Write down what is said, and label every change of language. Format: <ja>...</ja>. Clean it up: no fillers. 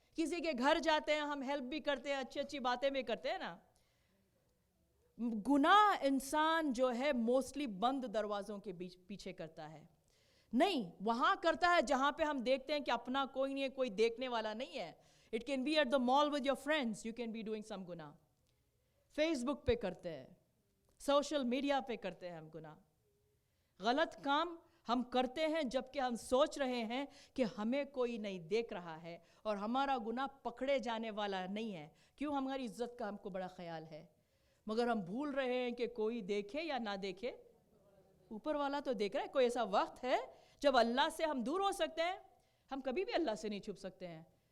<ur>کسی کے گھر جاتے ہیں, ہم ہیلپ بھی کرتے ہیں, اچھی اچھی باتیں بھی کرتے ہیں نا. گناہ انسان جو ہے موسٹلی بند دروازوں کے پیچھے کرتا ہے. نہیں, وہاں کرتا ہے جہاں پہ ہم دیکھتے ہیں کہ اپنا کوئی نہیں ہے, کوئی دیکھنے والا نہیں ہے.</ur> <en>It can be at the mall with your friends. You can be doing some گناہ.</en> <ur>فیس بک پہ کرتے ہیں, سوشل میڈیا پہ کرتے ہیں ہم گناہ. غلط کام ہم کرتے ہیں جبکہ ہم سوچ رہے ہیں کہ ہمیں کوئی نہیں دیکھ رہا ہے اور ہمارا گناہ پکڑے جانے والا نہیں ہے. کیوں؟ ہماری عزت کا ہم کو بڑا خیال ہے. مگر ہم بھول رہے ہیں کہ کوئی دیکھے یا نہ دیکھے, اوپر والا تو دیکھ رہا ہے. کوئی ایسا وقت ہے جب اللہ سے ہم دور ہو سکتے ہیں؟ ہم کبھی بھی اللہ سے نہیں چھپ سکتے ہیں.</ur>